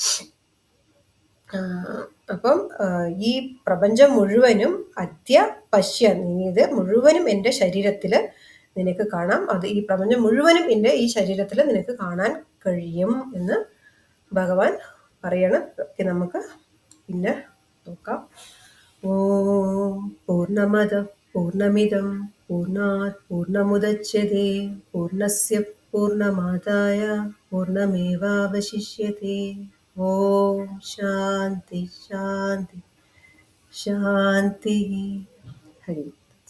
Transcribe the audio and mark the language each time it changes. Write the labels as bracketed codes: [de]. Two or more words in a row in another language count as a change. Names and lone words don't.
[ml] അപ്പം ഈ പ്രപഞ്ചം മുഴുവനും [sa] അദ്യ പശ്യ, [ml] നീ ഇത് മുഴുവനും എൻ്റെ ശരീരത്തില് നിനക്ക് കാണാം, അത് ഈ പ്രപഞ്ചം മുഴുവനും എൻ്റെ ഈ ശരീരത്തിൽ നിനക്ക് കാണാൻ കഴിയും എന്ന് ഭഗവാൻ പറയണം. നമുക്ക് പിന്നെ നോക്കാം. [sa] ഓം പൂർണ്ണമദ പൂർണ്ണമിദം പൂർണ്ണാത് പൂർണ്ണമുദച്യതേ പൂർണ്ണസ്യ പൂർണ്ണമാദായ പൂർണ്ണമേവാവശിഷ്യതേ. ഓം ശാന്തി ശാന്തി ശാന്തി. ഹരി ഓം.